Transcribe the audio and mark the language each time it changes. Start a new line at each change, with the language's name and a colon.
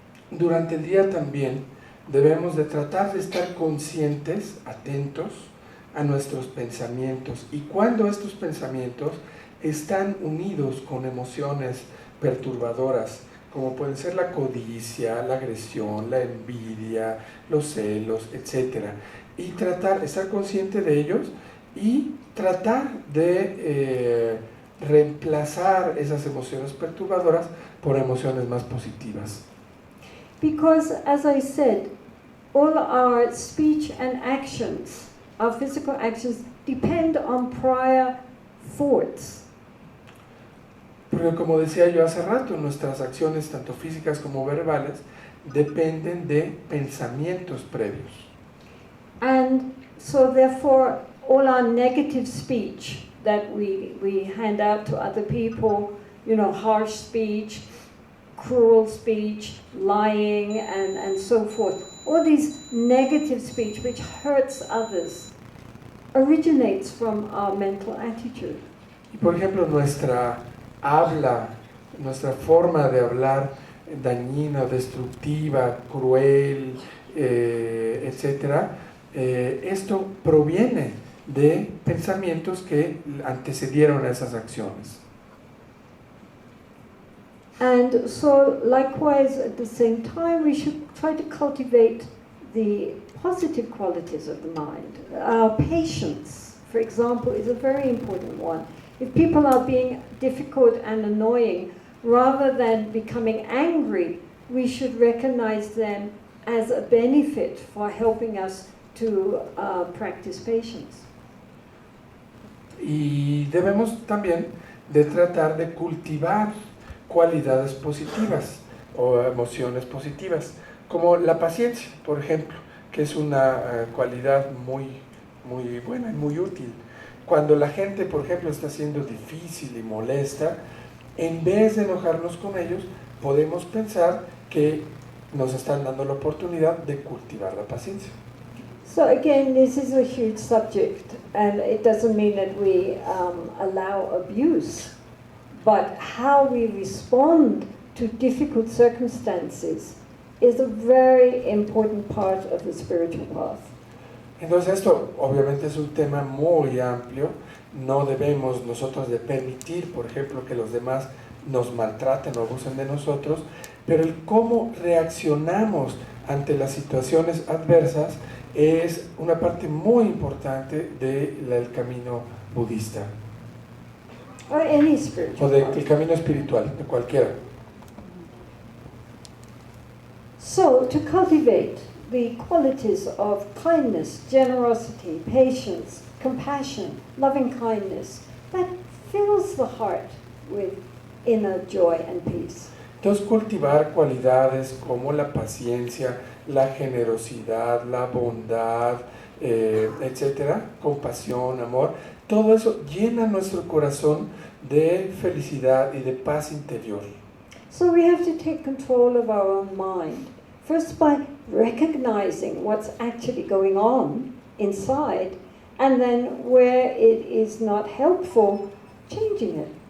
Spanish: Durante el día también debemos de tratar de estar conscientes, atentos a nuestros pensamientos, y cuando estos pensamientos están unidos con emociones perturbadoras, como pueden ser la codicia, la agresión, la envidia, los celos, etc. Y estar consciente de ellos y tratar de reemplazar esas emociones perturbadoras por emociones más positivas.
English: Because, as I said, all our speech and actions, our physical actions, depend on prior thoughts.
Spanish: Porque como decía yo hace rato, nuestras acciones, tanto físicas como verbales, dependen de pensamientos previos.
English: And so therefore, all our negative speech that we hand out to other people, you know, harsh speech, cruel speech, lying, and so forth, all these negative speech which hurts others originates from our mental attitude.
Spanish: Y por ejemplo, nuestra habla, nuestra forma de hablar dañina, destructiva, cruel, etc., esto proviene de pensamientos que antecedieron a esas acciones.
English: And so, likewise, at the same time, we should try to cultivate the positive qualities of the mind. Patience, for example, is a very important one. If people are being difficult and annoying, rather than becoming angry, we should recognize them as a benefit for helping us to practice patience.
Spanish: Y debemos también de tratar de cultivar cualidades positivas o emociones positivas, como la paciencia, por ejemplo, que es una cualidad muy buena y muy útil. Cuando la gente, por ejemplo, está siendo difícil y molesta, en vez de enojarnos con ellos, podemos pensar que nos están dando la oportunidad de cultivar la paciencia.
English: So again, this is a huge subject, and it doesn't mean that we allow abuse, but how we respond to difficult circumstances is a very important part of the spiritual path.
Spanish: Entonces esto obviamente es un tema muy amplio. No debemos nosotros de permitir, por ejemplo, que los demás nos maltraten o abusen de nosotros, pero el cómo reaccionamos ante las situaciones adversas es una parte muy importante del camino budista.
English: Or any spiritual
Spanish: O del camino espiritual, de cualquiera.
English: So, to cultivate the qualities of kindness, generosity, patience, compassion, loving kindness, that fills the heart with inner joy and peace.
Spanish: Entonces, cultivar cualidades como la paciencia, la generosidad, la bondad, etcétera, compasión, amor, todo eso llena nuestro corazón de felicidad y de paz interior.
English: So we have to take control of our own mind. First by recognizing what's actually going on inside, and then where it is not helpful, changing it.